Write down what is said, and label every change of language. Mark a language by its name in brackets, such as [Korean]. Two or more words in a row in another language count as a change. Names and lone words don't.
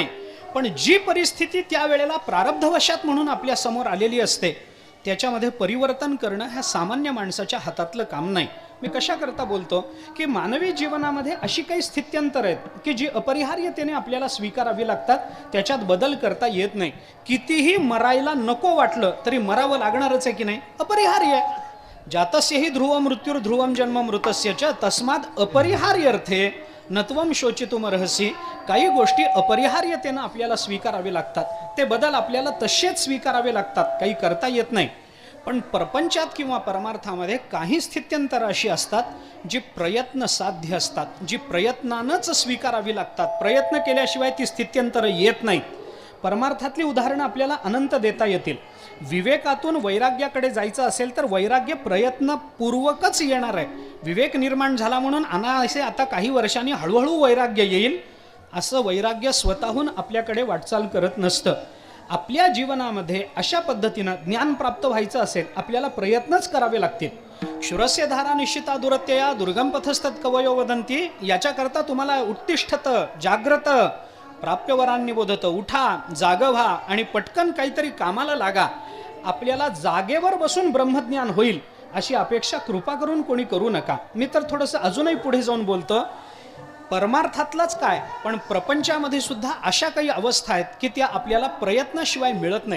[Marathi] पण जी परिस्थिती त्यावेळेला प्रारब्धवशात म्हणून आपल्या समोर आलेली असते त्याच्यामध्ये परिवर्तन करणं ह्या सामान्य माणसाच्या हातातलं काम नाही. मी कशा करता बोलतो की मानवी जीवनामध्ये अशी काही स्थित्यंतर आहेत की जी अपरिहार्यतेने आपल्याला स्वीकारावी लागतात, त्याच्यात बदल करता येत नाही. कितीही मरायला नको वाटलं तरी मरावं लागणारच आहे की नाही, अपरिहार्य आहे. [Sanskrit] जातस्यहि ध्रुव मृत्युर ध्रुवम जन्म मृतस्य च तस्माद अपरिहार्यर्थे नत्वम शोचितुम रहसी. [Marathi] काही गोष्टी अपरिहार्यतेनं आपल्याला स्वीकारावे लागतात, ते बदल आपल्याला तसेच स्वीकारावे लागतात, काही करता येत नाही. पण प्रपंचात किंवा परमार्थामध्ये काही स्थित्यंतर अशी असतात जी प्रयत्न साध्य असतात, जी प्रयत्नानंच स्वीकारावी लागतात. प्रयत्न केल्याशिवाय ती स्थित्यंतर येत नाहीत. परमार्थातली उदाहरणं आपल्याला अनंत देता येतील. विवेकातून वैराग्याकडे जायचं असेल तर वैराग्य प्रयत्नपूर्वकच येणार आहे. विवेक निर्माण झाला म्हणून अनायासे आता काही वर्षांनी हळूहळू वैराग्य येईल असं वैराग्य स्वतःहून आपल्याकडे वाटचाल करत नसतं. आपल्या जीवनामध्ये अशा पद्धतीनं ज्ञान प्राप्त व्हायचं असेल आपल्याला प्रयत्नच करावे लागतील. [Sanskrit] शुरस्य धारा निश्चिता दुरत्यया दुर्गम पथस्तत् कवयो वदंती. [Marathi] याच्याकरता तुम्हाला [Sanskrit] उत्तिष्ठत जाग्रत प्राप्यवरांनी बोधत, [Marathi] उठा जाग व्हा आणि पटकन काहीतरी कामाला लागा. आपल्याला जागेवर बसून ब्रह्मज्ञान होईल अशी अपेक्षा कृपा करून कोणी करू नका. मी तर थोडंसं अजूनही पुढे जाऊन बोलतो. परमार्थातलाच काय पण प्रपंचामध्ये सुद्धा अशा काही अवस्था आहेत की त्या आपल्याला प्रयत्नाशिवाय मिळत नाहीत.